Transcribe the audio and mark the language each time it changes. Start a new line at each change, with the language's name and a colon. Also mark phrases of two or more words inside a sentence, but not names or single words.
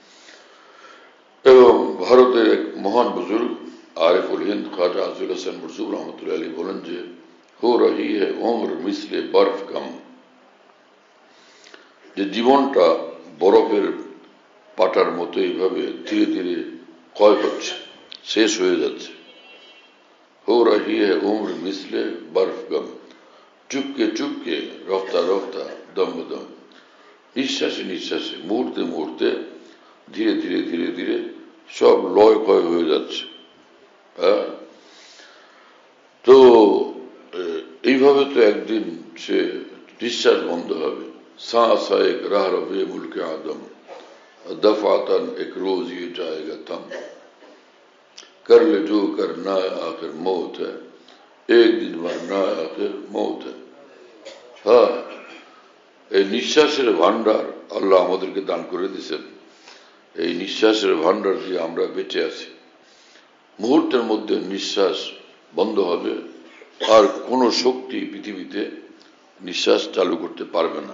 Bangla: এবং ভারতের এক মহান বুজুর্গ আরিফুল হিন্দ খাজা আজুল হাসান মরজুব রহমতুল্লাহ আলী বলেন যে
Urdu: ہو رہی ہے عمر مثلِ برف کم,
Bangla: যে জীবনটা বরফের পাটার মতো এইভাবে ধীরে ধীরে ক্ষয় হচ্ছে, শেষ হয়ে যাচ্ছে।
Urdu: ہو رہی ہے عمر مثلِ برف غم، چپکے چپکے رفتہ رفتہ دم دم,
Bangla: নিঃশ্বাসে নিঃশ্বাসে মুহূর্তে মুহূর্তে ধীরে ধীরে ধীরে ধীরে সব লয় ক্ষয় হয়ে যাচ্ছে। হ্যাঁ, তো এইভাবে তো একদিন সে নিঃশ্বাস বন্ধ হবে।
Urdu: سانس ایک راہ روے ملک آدم، دفعتاً ایک روز یہ جائے گا تھم. کر لے جو کرنا ہے آخر موت ہے، ایک دن مرنا ہے آخر موت ہے.
Bangla: হ্যাঁ, এই নিঃশ্বাসের ভান্ডার আল্লাহ আমাদেরকে দান করে দিয়েছেন। এই নিঃশ্বাসের ভান্ডার দিয়ে আমরা বেঁচে আছি। মুহূর্তের মধ্যে নিঃশ্বাস বন্ধ হবে, আর কোনো শক্তি পৃথিবীতে নিঃশ্বাস চালু করতে পারবে না।